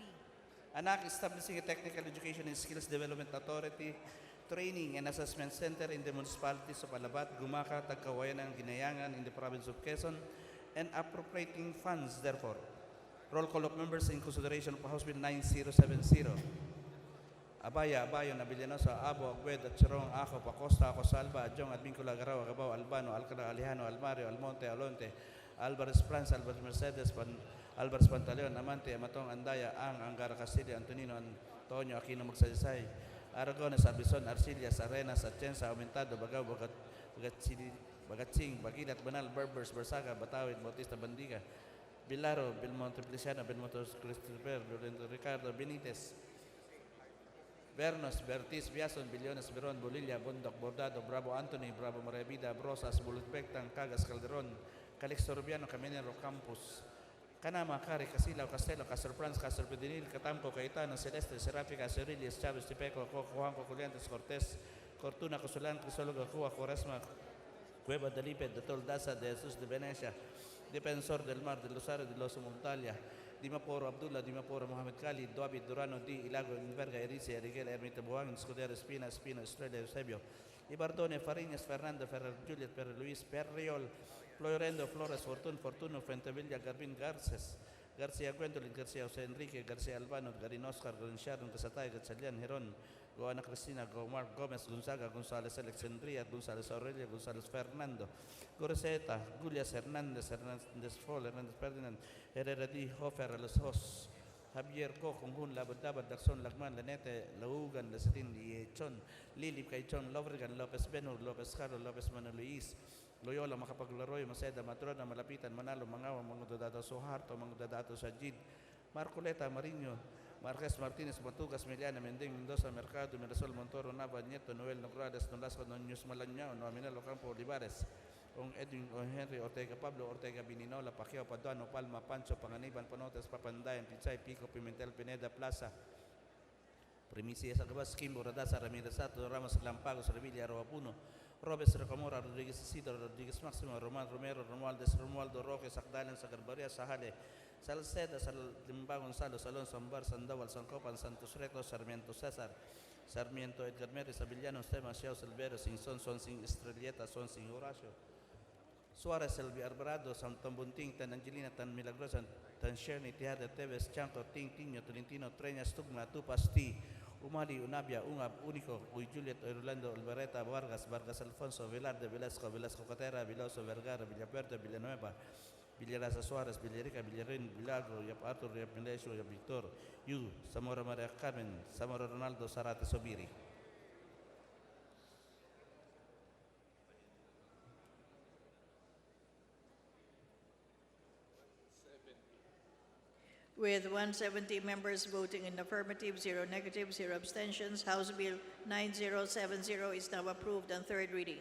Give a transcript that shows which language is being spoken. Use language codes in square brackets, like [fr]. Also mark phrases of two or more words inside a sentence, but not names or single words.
[en] An act establishing a technical education and skills development authority, training and assessment center in the municipalities of Alabat, Gumaca, Tagkawayan, and Ginayangan in the province of Quezon, and appropriating funds therefore. Roll call of members in consideration of House Bill 9070. Abaya, Abayo, Nabilianosa, Abo, Agwed, Chirong, Ako, Pacosta, Acosalba, Adjong, Advincula, Garaw, Agabaw, Albano, Alcala, Alejano, Almario, Almonte, Alonte, Alvarez France, Alvarez Mercedes, Alvarez Pantaleon, Amante, Amatong, Andaya, Ang, Angara Castillo, Antonino, Antonio, Aquino Magsaysay, Aragones, Arbizon, Arcillas, Arenas, Atienza, Aumentado, Bagao, Bagatsing, Bagilat, Banal, Berbers, Bersaga, Batawid, Bautista, Bandiga, Bilaro, Belmonte Feliciano, Belmonte Christopher, Lorenzo Ricardo, Benitez, Bernos, Bertis, Biason, Billones, Beron, Bolilla, Bondok, Bordado, Bravo Anthony, Bravo Maravida, Brosas, Bulutbectan, Cagas, Calderon, Calixto Rubiano, Caminero, Campus, Canama, Cari, Casilao, Castelo, Castor Franz, Castor Pedinil, Catamco, Caetano, Celeste, Serafica, Cerillas, Chavez, Tipeco, Juanco, Juliantes, Cortés, Cortuna, Cosulan, Crisólogo, Cuba, Cuaresma, Cueva de Lipe, de Toldaza, de Jesus de Venecia, Defensor del Mar, de Rosario, de Los Montalia, Dimaporo Abdullah, Dimaporo Mohamed Khalid, Duabit Durano, Di, Ilago, Inverga, Erice, Eriguel, Ermita Buang, Escudero, Espina, Estrella, Eusebio, Ibardone, Fariñas, Fernando, Ferrer, Juliet, Ferrer, Luis, Perriol, Florendo, Flores, Fortuno, Fuentevilla, Garbin, Garcia Gwendolyn, Garcia Jose Enrique, Garcia Albano, Garin Oscar, Garin Sharon, Casatay, Gatchalian, Heron, Goana Cristina, Gomar Gomez, Gonzaga, González Alexandria, González Aurelio, González Fernando, Goreceta, Julias Hernández, Hernández Fol, Hernández Ferdinand, Herrera D. Hofer, Los Hos, Javier Ko, Congun, Labadabad, Daxon, Lagman, Lanete, Laugan, Lasetin, Chon, Lili, Kaichon, Lovergan, Lopez Benur, Lopez Carlos, Lopez Manuel Luis, Loyola, Makapaglaroy, Maseda, Matrona, Malapitan, Manalo, Mangawa, [tl] mga dadato sa Harto, mga dadato sa Jid, [en] Marcoleta, Marino, Marquez Martinez, Matugas, Meliana, Mending, Mendoza, Mercado, Mirasol, Montoro, Nava, Nieto, Noel, Nogrades, Nolasco, Nonius Malanyao, Nominal, Ocampo, Olivares, Ong Edwin, Ong Henry, Ortega Pablo, Ortega Bininola, Pacquiao, Paduano, Palma, Pancho, Panganiban, Panotes, Papandayan, Pichay, Pico, Pimentel, Pineda, Plaza, Primicia, Sagabas, Kimbo, Radasa, Ramirez Sato, Ramos, Lampagos, Revilla, Roapuno, Robes, Rocamora, Rodriguez Isidro, Rodriguez Maximo, Roman Romero, Romualdez, Romualdo Roque, Sacdalan, Sagarbaria, Sahale, Salceda, Salimba Gonzalo, Salón, Sambar, Sandoval, Sancopan, Santos Recto, Sarmiento César, Sarmiento Edgar Meres, Avillano, Stema, Xiao, Silvero, Sinson, Sonsing Estrelleta, Sonsing Horacio, Suarez, Elvi Alvarado, Santon Bunting, Tan Angelina, Tan Milagrosa, Tan Sherny, Tijada, Teves, Chanco, Ting, Tiño, Tolentino, Treñas, Tugma, Tupas, T, Umali, Unabia, Ungab, Único, Uy, Juliet, Orlando, Alvareta, Vargas Alfonso, Velarde, Velasco Catera, Viloso, Vergara, Villaverde, Villanueva, Villaraza Suárez, Villarica, Villarín, Milagro, Yap Arthur, Yap Melesio, Yap Victor, Yu, Zamora María Carmen, Zamora Ronaldo, Zarate Sobiri. With 170 members voting in affirmative, 0 negative, 0 abstentions, House Bill 9070 is now approved on third reading.